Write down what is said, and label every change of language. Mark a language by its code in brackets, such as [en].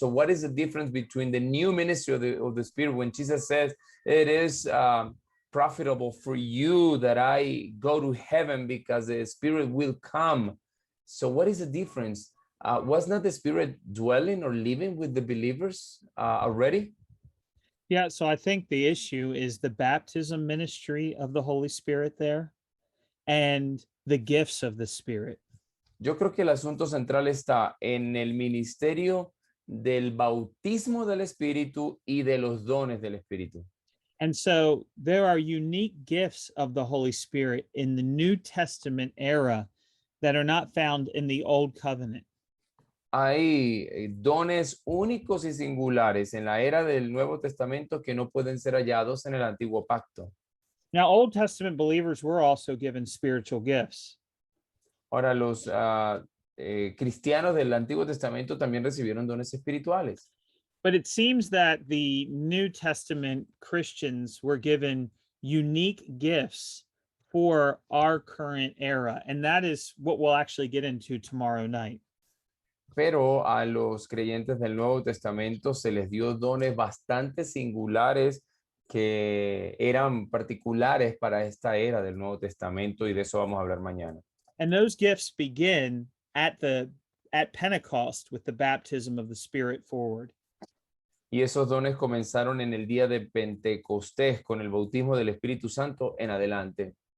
[en] So what is the difference between the new ministry of the Spirit when Jesus says it is profitable for you that I go to heaven because the Spirit will come? So what is the difference? Was not the Spirit dwelling or living with the believers already? Yeah, so I think the issue is the baptism ministry of the Holy Spirit there and the gifts of the Spirit. [es] Yo creo que el asunto central está en el ministerio del bautismo del Espíritu y de los dones del Espíritu. [en] And so there are unique gifts of the Holy Spirit in the New Testament era that are not found in the Old Covenant. [es] Hay dones únicos y singulares en la era del Nuevo Testamento que no pueden ser hallados en el Antiguo Pacto. [en] Now, Old Testament believers were also given spiritual gifts. [es] Ahora, los cristianos del Antiguo Testamento también recibieron dones espirituales. [en] But it seems that the New Testament Christians were given unique gifts for our current era. And that is what we'll actually get into tomorrow night. [es] Pero a los creyentes del Nuevo Testamento se les dio dones bastante singulares que eran particulares para esta era del Nuevo Testamento, y de eso vamos a hablar mañana. [en] And those gifts begin at Pentecost with the baptism of the Spirit forward. [es] Y esos dones comenzaron en el día de Pentecostés con el bautismo del Espíritu Santo en adelante.